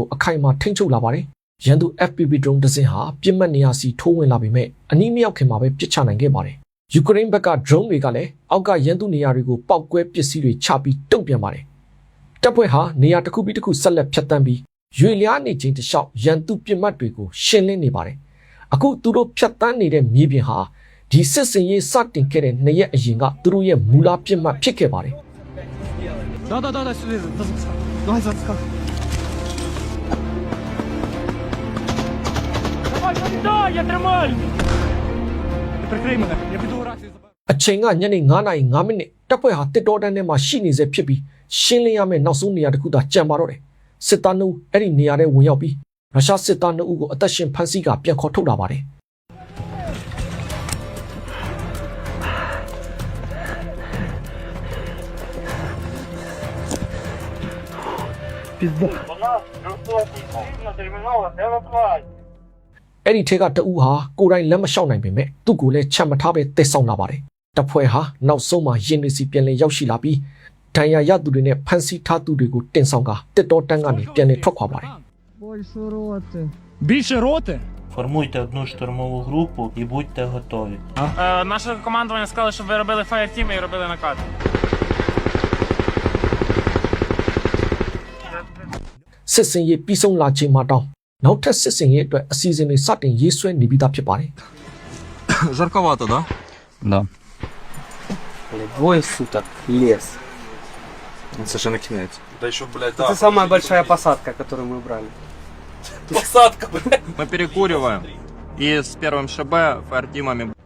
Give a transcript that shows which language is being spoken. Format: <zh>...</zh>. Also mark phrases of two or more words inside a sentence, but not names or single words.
<my>အခိုင်အမာထိန်းချုပ်လာပါတယ်ရန်သူ</my> <en>FPV drone</en> <my>တစ်စင်းဟာပြစ်မှတ်နေရာစီထိုးဝင်လာပေမဲ့အနည်းမရောက်ခင်မှာပဲပစ်ချနိုင်ခဲ့ပါတယ်ယူကရိန်းဘက်က drone တွေကလည်းအောက်ကရန်သူနေရာတွေကိုပောက်ကွဲပစ္စည်းတွေချပြီးတုံ့ပြန်ပါတယ်တပ်ဖွဲ့ဟာနေရာတစ်ခုပြီးတစ်ခုဆက်လက်ဖြတ်တန်းပြီးရွေလျားနေခြင်းတလျှောက်ရန်သူပြစ်မှတ်တွေကိုရှင်းလင်းနေပါတယ်အခုသူတို့ဖြတ်တန်းနေတဲ့မြေပြင်ဟာဒီစစ်စင်ရေးစတင်ခဲ့တဲ့2ရက်အရင်ကသူတို့ရဲ့မူလပြစ်မှတ်ဖြစ်ခဲ့ပါတယ်</my> <ru>Да, сюда. Давай, заскак.</ru> <uk>Давай, я тримаю! Прикрий мене, я піду рацію заберу.</uk> <my>အချိန်ကညနေ9:05မိနစ်တပ်ဖွဲ့ဟာတစ်တော်တန်းထဲမှာရှိနေစေဖြစ်ပြီးရှင်းလင်းရမယ့်နောက်ဆုံးနေရာတစ်ခုသာကျန်ပါတော့တယ်စစ်သားနှုတ်အဲ့ဒီနေရာထဲဝင်ရောက်ပြီးရုရှားစစ်သားနှုတ်ကိုအသက်ရှင်ဖမ်းဆီးကပြန်ခေါ်ထုတ်လာပါတယ် အဲ့ဒီထက်ကတအူးဟာကိုယ်တိုင်လက်မလျှောက်နိုင်ပေမဲ့သူ့ကိုလည်းချက်မထားပဲတိတ်ဆောင်လာပါတယ်တပ်ဖွဲ့ဟာနောက်ဆုံးမှာရင်တွေစီပြန်လည်ရောက်ရှိလာပြီးဒဏ်ရာရသူတွေနဲ့ဖမ်းဆီးထားသူတွေကိုတင်ဆောင်ကတစ်တော်တန်းကနေပြန်လည်ထွက်ခွာပါတယ်</my> <uk>Більше роти? Формуйте одну штурмову групу і будьте готові. Наше командування сказало, щоб ви робили фаєртім і робили накат.</uk> <my>စစ်စင်ရေးပြီးဆုံးလာချိန်မှာတောင်းနောက်ထပ်စစ်စင်ရေးအတွက်အစီအစဉ်တွေစတင်ရေးဆွဲနေပြီးသားဖြစ်ပါတယ်</my> <ru>Жарковато, да? Да. Двое суток лес. Он совершенно кидает. Да еще, блядь, Это самая большая посадка, которую мы брали. Посадка, блядь. Мы перекуриваем. И с первым ШБ фаертимами.</ru>